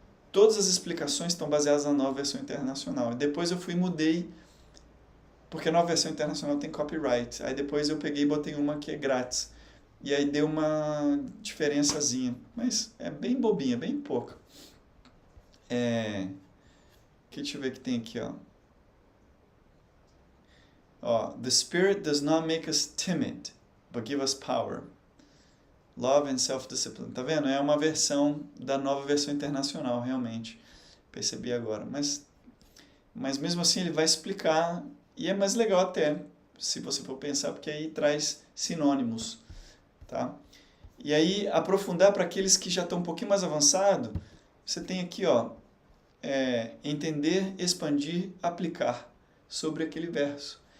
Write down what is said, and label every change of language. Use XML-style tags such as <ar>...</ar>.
<pt>Todas as explicações estão baseadas na Nova Versão Internacional. E depois eu fui e mudei, porque a Nova Versão Internacional tem copyright. Aí depois eu peguei e botei uma que é grátis. E aí deu uma diferençazinha. Mas é bem bobinha, bem pouca. Deixa eu ver o que tem aqui, ó.</pt> <en>The Spirit does not make us timid, but give us power. Love and self-discipline.</en> <pt>Tá vendo? É uma versão da Nova Versão Internacional, realmente. Percebi agora. Mas mesmo assim ele vai explicar, e é mais legal até, se você for pensar, porque aí traz sinônimos, tá? E aí, aprofundar para aqueles que já estão um pouquinho mais avançado, você tem aqui, ó, entender, expandir, aplicar sobre aquele verso.</pt>